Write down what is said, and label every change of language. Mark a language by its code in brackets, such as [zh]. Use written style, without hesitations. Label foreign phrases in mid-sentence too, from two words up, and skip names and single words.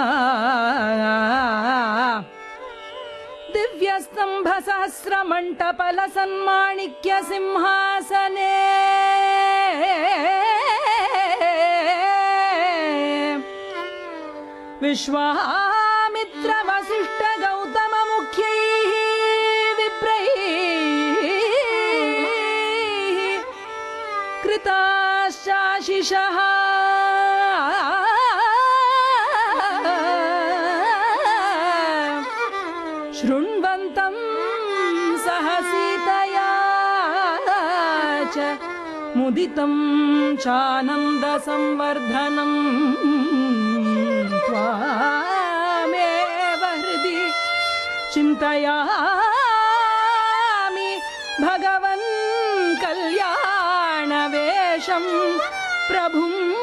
[sa] दिव्यस्तम्भ सहस्र मण्डपल सन्माणिक्य सिंहासने विश्वामित्र वसिष्ठ गौतम मुख्यैः विप्रैः कृताशाशिषः शृण्वन्तं सह सीतया च मुदितं चानन्द संवर्धनं त्वामेव हृदि चिन्तयामि भगवन् कल्याणवेषं प्रभुम्.